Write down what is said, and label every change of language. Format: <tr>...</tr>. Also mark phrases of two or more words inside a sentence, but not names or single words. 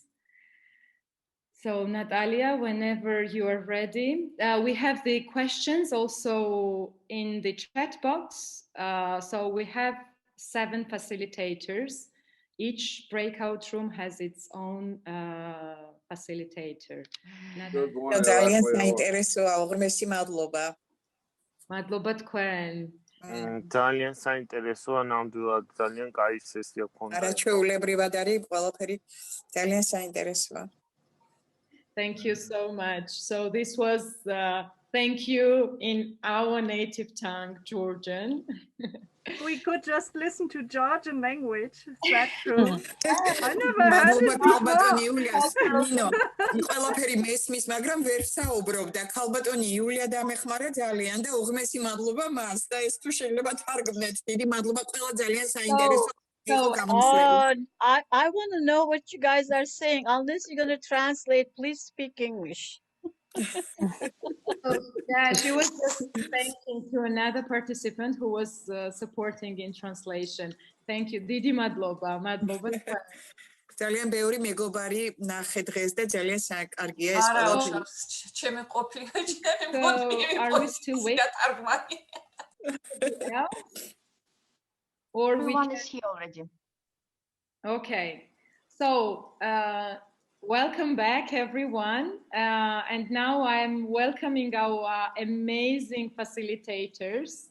<en>So Natalia, whenever you are ready, we have the questions also in the chat box. So we have 7 facilitators. Each breakout room has its own facilitator.</en> <ka>ძალიან საინტერესოა, უღრმესი მადლობა. მადლობა თქვენ. ძალიან საინტერესოა, ნამდვილად ძალიან კაი სესია გქონდა. არაჩვეულებრივად არის ყველაფერი, ძალიან საინტერესოა.</ka> <en>Thank you so much. So this was thank you in our native tongue, Georgian. We could just listen to Georgian language. Is that true? I never heard it</en> <ka>ქალბატონი იულიას, ნინო, ყველაფერი მესმის, მაგრამ ვერ საუბრობ და ქალბატონი იულია დამეხმარა ძალიან და უღმესი მადლობა მას და ეს თუ შეიძლება თარგმნეთ. დიდი მადლობა, ყველა ძალიან საინტერესო.</ka> <en>I want to know what you guys are saying. Unless you're going to translate, please speak English. Yeah, she was just thanking to another participant who was supporting in translation. Thank you.</en> <ka>დიდი მადლობა. მადლობა. ძალიან ბევრი მეგობარი ნახე დღეს და ძალიან საკარგია ეს ყველაფერი. ჩემი ყოფილი ჩემი</ka> <en>are we still waiting? Yeah? Or Everyone is here already. Okay. So welcome back, everyone. And now I'm welcoming our amazing facilitators.</en>